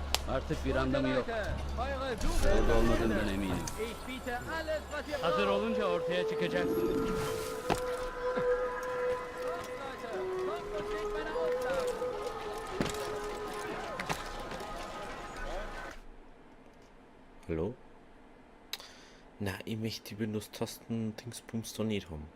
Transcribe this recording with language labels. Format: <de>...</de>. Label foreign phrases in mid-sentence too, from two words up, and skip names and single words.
<tr>Artık bir anlamı yok. Orada olmadığından eminim. Hazır olunca ortaya çıkacaksın.</tr> <de>Hallo? Na, ich möchte die Windows-Tasten Dingsbums doch nicht haben.</de>